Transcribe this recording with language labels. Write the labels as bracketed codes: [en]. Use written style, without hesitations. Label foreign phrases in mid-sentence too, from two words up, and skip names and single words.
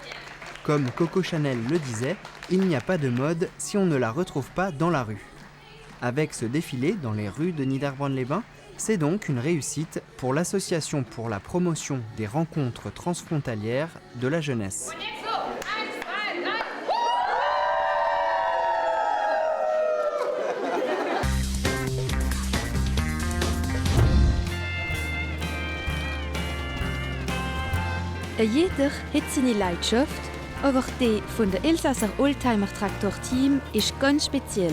[fr] Comme Coco Chanel le disait, il n'y a pas de mode si on ne la retrouve pas dans la rue. Avec ce défilé dans les rues de Niederbronn-les-Bains, c'est donc une réussite pour l'Association pour la promotion des rencontres transfrontalières de la jeunesse. [de] Jeder hat seine Leidenschaft, aber die von der Elsasser Oldtimer Traktor-Team ist ganz speziell.